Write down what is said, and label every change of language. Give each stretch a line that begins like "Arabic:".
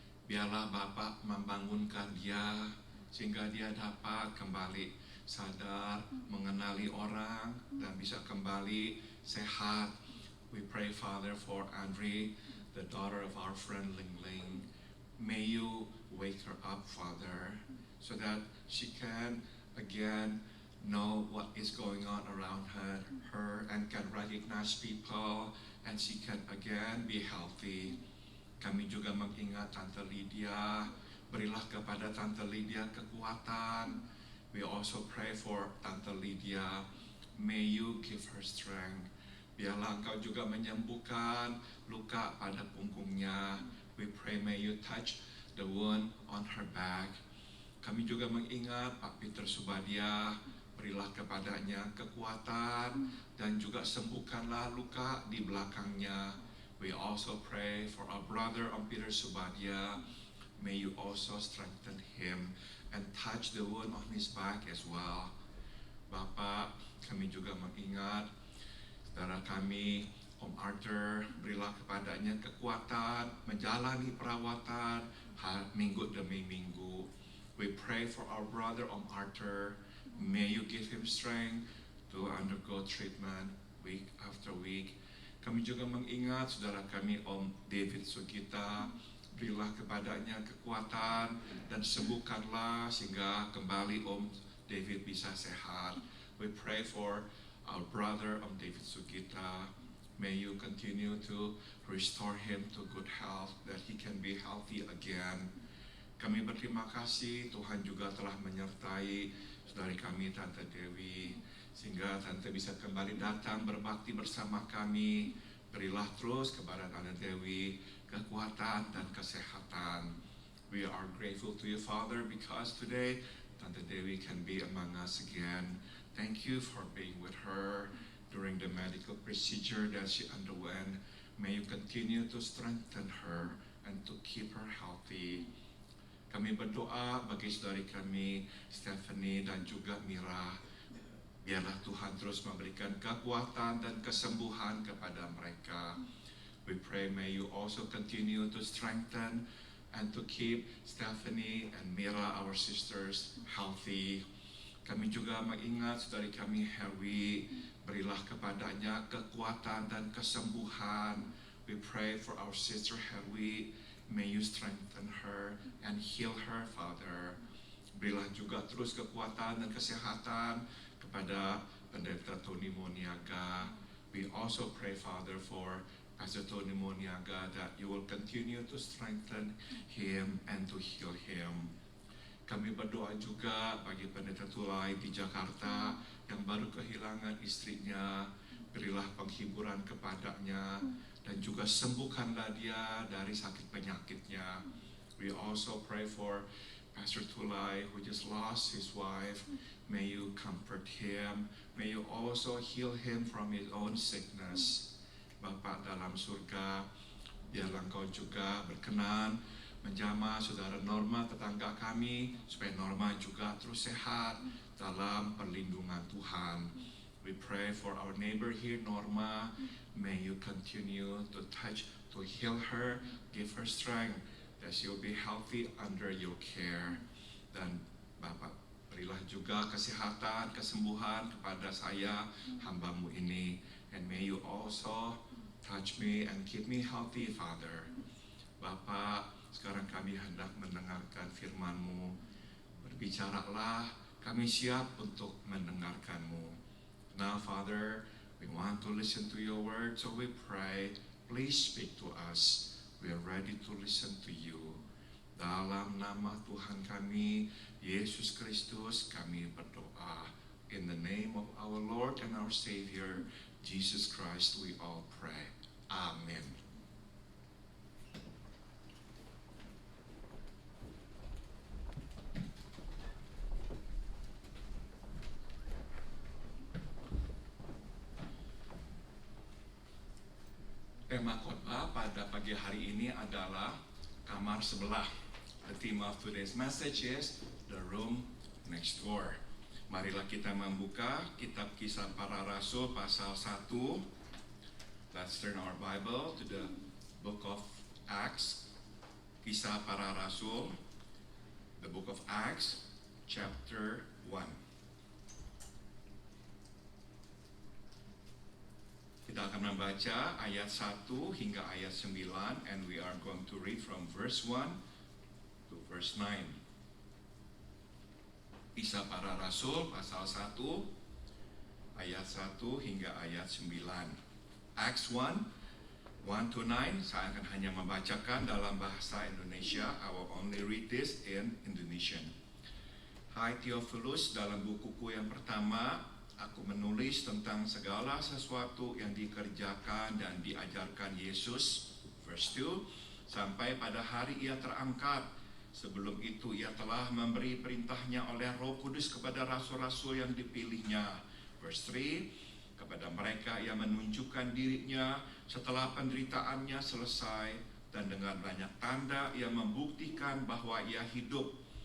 Indonesian: Biarlah Bapak membangunkan dia sehingga dia dapat kembali sadar, mengenali orang dan bisa kembali sehat.
English: We pray, Father, for Andri, the daughter of our friend Ling. May you wake her up, Father, so that she can again know what is going on around her and can recognize people and she can again be healthy.
Indonesian: Kami juga mengingat Tante Lydia, berilah kepada Tante Lydia kekuatan.
English: We also pray for Tante Lydia, may you give her strength.
Indonesian: Biarlah Engkau juga menyembuhkan luka pada punggungnya.
English: We pray may you touch the wound on her back.
Indonesian: Kami juga mengingat Pak Peter Subadia, berilah kepadanya kekuatan dan juga sembuhkanlah luka di belakangnya.
English: We also pray for our brother Peter Subadia. May you also strengthen him and touch the wound on his back as well.
Indonesian: Bapak, kami juga mengingat saudara kami Arthur, berilah kepadanya kekuatan menjalani perawatan minggu demi minggu.
English: We pray for our brother Arthur. May you give him strength to undergo treatment week after week.
Indonesian: Kami juga mengingat saudara kami David Sugita, berilah kepadanya kekuatan dan sembuhkanlah sehingga kembali David bisa sehat.
English: We pray for our brother David Sugita. May you continue to restore him to good health, that he can be healthy again.
Indonesian: Kami berterima kasih Tuhan juga telah menyertai saudari kami Tante Dewi, sehingga Tante bisa kembali datang berbakti bersama kami. Berilah terus kepada Tante Dewi kekuatan dan kesehatan.
English: We are grateful to you, Father, because today Tante Dewi can be among us again. Thank you for being with her during the medical procedure that she underwent. May you continue to strengthen her and to keep her healthy.
Indonesian: Kami berdoa bagi saudari kami Stephanie dan juga Mira. Biarlah Tuhan terus memberikan kekuatan dan kesembuhan kepada mereka.
English: We pray may you also continue to strengthen and to keep Stephanie and Mira, our sisters, healthy.
Indonesian: Kami juga mengingat saudari kami Harry, berilah kepadanya kekuatan dan kesembuhan.
English: We pray for our sister Harry, may you strengthen her and heal her, Father.
Indonesian: Berilah juga terus kekuatan dan kesehatan kepada Pendeta Tony Moniaga.
English: We also pray, Father, for Pastor Tony Moniaga, that you will continue to strengthen him and to heal him.
Indonesian: Kami berdoa juga bagi Pendeta Tulai di Jakarta yang baru kehilangan istrinya. Berilah penghiburan kepadanya dan juga sembuhkanlah dia dari sakit penyakitnya.
English: We also pray for Pastor Tulai who just lost his wife. May you comfort him. May you also heal him from his own sickness.
Indonesian: Bapa dalam surga, biarlah Engkau juga berkenan menjamah saudara Norma tetangga kami, supaya Norma juga terus sehat dalam perlindungan Tuhan.
English: We pray for our neighbor here, Norma. May you continue to touch, to heal her, give her strength, that she will be healthy under your care.
Indonesian: Dan Bapak, berilah juga kesehatan, kesembuhan kepada saya, hamba-Mu ini.
English: And may you also touch me and keep me healthy, Father.
Indonesian: Bapak, sekarang kami hendak mendengarkan firman-Mu. Berbicaralah, kami siap untuk mendengarkan-Mu.
English: Now, Father, we want to listen to your word, so we pray, please speak to us. We are ready to listen to you.
Indonesian: Dalam nama Tuhan kami, Yesus Kristus, kami berdoa.
English: In the name of our Lord and our Savior, Jesus Christ, we all pray. Amen.
Indonesian: Tema khotbah pada pagi hari ini adalah kamar sebelah.
English: The theme of today's message is the room next door.
Indonesian: Marilah kita membuka kitab Kisah Para Rasul pasal 1.
English: Let's turn our Bible to the book of Acts. Kisah Para Rasul, the book of Acts, chapter 1.
Indonesian: Kita akan membaca ayat 1 hingga ayat 9,
English: and we are going to read from verse 1 to verse 9.
Indonesian: Kisah Para Rasul pasal 1 ayat 1 hingga ayat 9.
English: Acts 1 to 9.
Indonesian: Saya akan hanya membacakan dalam bahasa Indonesia.
English: I will only read this in Indonesian.
Indonesian: Hai Theophilus, dalam bukuku yang pertama aku menulis tentang segala sesuatu yang dikerjakan dan diajarkan Yesus,
English: verse 2,
Indonesian: sampai pada hari ia terangkat. Sebelum itu ia telah memberi perintahnya oleh Roh Kudus kepada rasul-rasul yang dipilihnya,
English: verse 3,
Indonesian: kepada mereka ia menunjukkan dirinya setelah penderitaannya selesai, dan dengan banyak tanda ia membuktikan bahwa ia hidup.